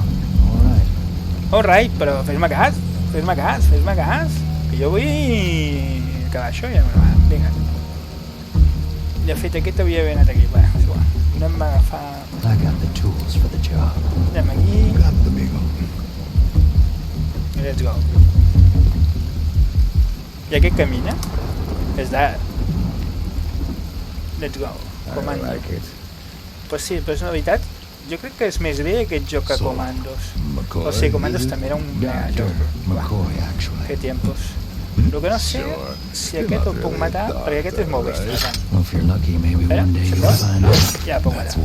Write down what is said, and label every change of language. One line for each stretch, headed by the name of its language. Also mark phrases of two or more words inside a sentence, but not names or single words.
Catalan: Alright, però fes-me cas. Fes-me cas, fes-me cas. Que jo vull... acabar això ja me va. Vinga. De fet, aquest havia d'haver anat aquí. Bé, és igual. Anem a agafar... Anem aquí.
English: Let's go.
Catalan: I aquest camina? És d'ara.
English: Let's go.
Catalan: Comando. Pues sí, però és una veritat. Jo crec que és més bé aquest joc que Comandos. O sigui, Comandos també era un mega joc.
Spanish: Que tiempos.
Catalan: El que no sé si aquest el puc matar, perquè aquest és molt bèstia. Espera, ja el puc matar.